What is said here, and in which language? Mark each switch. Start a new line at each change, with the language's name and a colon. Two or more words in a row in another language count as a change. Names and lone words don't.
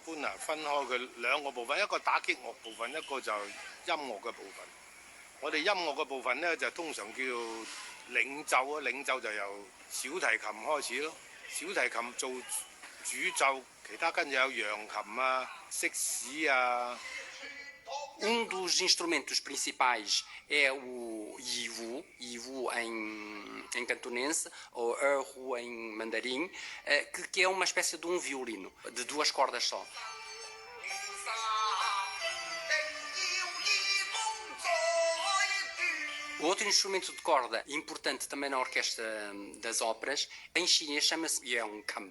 Cantonese: 般分開佢兩個部分，一個打擊樂部分，一個就音樂嘅部分。我哋音樂嘅部分咧就通常叫領奏啊，領奏就由小提琴開始咯，小提琴做主奏，其他跟住有揚琴啊、色士啊。
Portuguese: Dos instrumentos principais é o yiwu em cantonense, ou erhu em mandarim, que é uma espécie de um violino, de duas cordas só. O outro instrumento de corda importante também na orquestra das óperas, em chinês chama-se yeongkam.